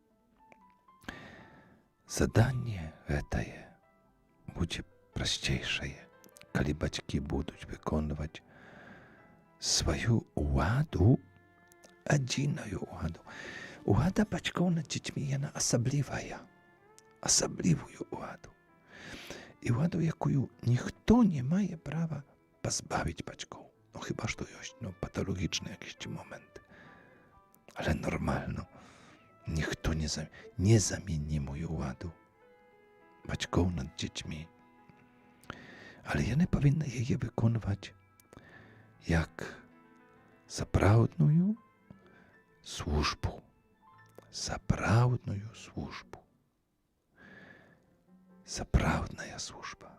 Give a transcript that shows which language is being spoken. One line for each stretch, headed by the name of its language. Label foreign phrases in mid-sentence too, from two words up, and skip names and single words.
Belarusian: Заданне гэтае будзе прасцейшае, калі бацькі будуць выконваць сваю ўладу, адзіную ўладу. Улада бацькоў над дзецьмі, яна асаблівая, асаблівую ўладу. І ўладу, якую ніхто не мае права пазбавіць бацькоў. Хіба што ёсць паталагічны якісь момент. Але нормально Ніхто не заміні мою ўладу бацькоў над дзецьмі. Але яны павінны яе выконваць як сапраўдную службу. Сапраўдную службу. Сапраўдная служба.